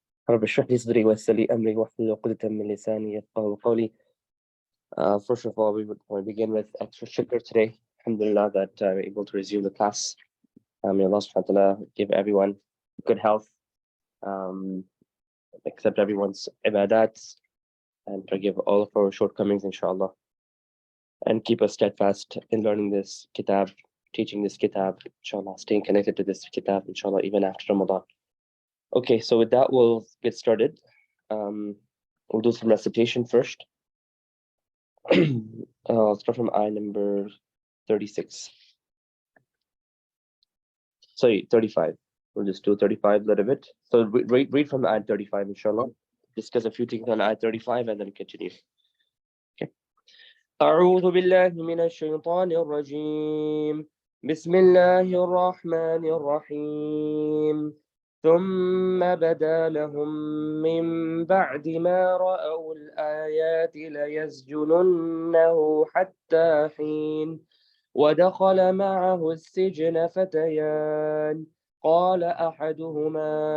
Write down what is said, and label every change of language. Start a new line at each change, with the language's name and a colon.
Arabic: رب اشرح لي صدري ويسر لي أمري واحلل عقدة من لساني يفقهوا قولي.
English: First of all, we will begin with extra shukr today. Alhamdulillah that we're able to resume the class. May Allah subhanahu wa ta'ala give everyone good health, accept everyone's ibadat, and forgive all of our shortcomings, inshallah. And keep us steadfast in learning this kitab, teaching this kitab, inshallah, staying connected to this kitab, inshallah, even after Ramadan. Okay, so with that, we'll get started. We'll do some recitation first. I'll start from ayah number 36. Sorry, 35. We'll just do 35 a little bit. So read from ayah 35, inshallah. Discuss a few things on ayah 35 and then continue. Okay.
Arabic: أعوذ بالله من الشيطان الرجيم. بسم الله الرحمن الرحيم. ثم بدا لهم من بعد ما رأوا الآيات ليسجننه حتى حين ودخل معه السجن فتيان قال أحدهما